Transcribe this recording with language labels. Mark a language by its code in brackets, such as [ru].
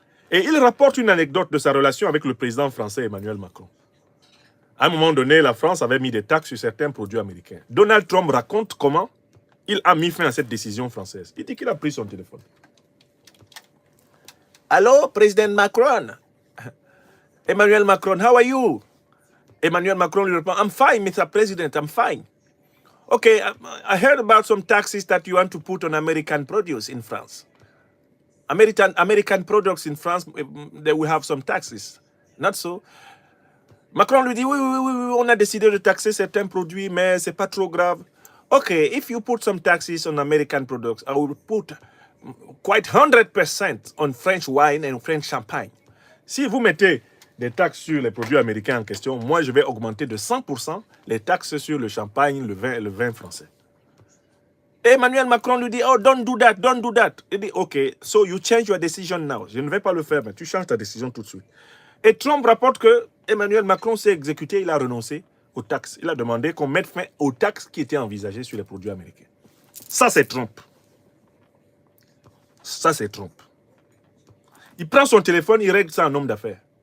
[fr] Et il rapporte une anecdote de sa relation avec le président français Emmanuel Macron. À un moment donné, la France avait mis des taxes sur certains produits américains. Donald Trump raconte comment il a mis fin à cette décision française. Il dit qu'il a pris son téléphone. Allô, président Macron? [en] Emmanuel Macron, how are you? Emmanuel Macron [fr] lui répond, [en] I'm fine, Mr. President, I'm fine. Okay, I heard about some taxes that you want to put on American produce in France. American products in France, they will have some taxes. Not so. [fr] Macron lui dit, oui, on a décidé de taxer certains produits, mais c'est pas trop grave. [en] Okay, if you put some taxes on American products, I will put quite 100% on French wine and French champagne. [fr] Si vous mettez des taxes sur les produits américains en question, moi je vais augmenter de 100% les taxes sur le champagne, le vin français. [en] Et Emmanuel Macron lui dit, oh, don't do that, don't do that. [fr] Il dit, [en] ok, so you change your decision now. [fr] Je ne vais pas le faire, mais tu changes ta décision tout de suite. Et Trump rapporte que Emmanuel Macron s'est exécuté, il a renoncé aux taxes. Il a demandé qu'on mette fin aux taxes qui étaient envisagées sur les produits américains. Ça, c'est Trump. Ça, c'est Trump. Il prend son téléphone, il règle ça en homme d'affaires.